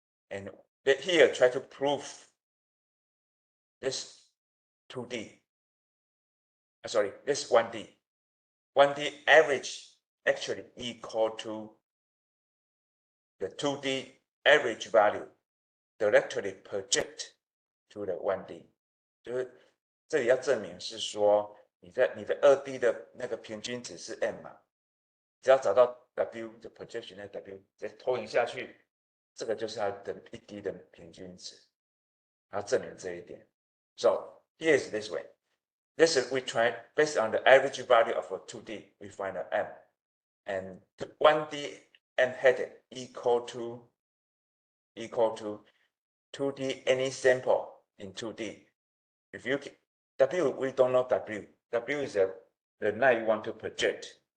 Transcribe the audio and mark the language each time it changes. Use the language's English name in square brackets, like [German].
[English] And here, try to prove this 2D. Sorry, this 1D. 1D average actually equal to the 2D average value directly project to the 1D. [Chinese] 就是这里要证明是说你的2D 的那个平均值是 m 嘛，只要找到 W 的 projection 的 W 再投影下去，这个就是它的 1D 的平均值，要证明这一点。 [English] So here is this way. This is we try based on the average value of a 2D, we find a m, and 1D m headed equal to 2D any sample in 2D. If you W, we don't know W. W is the line you want to project.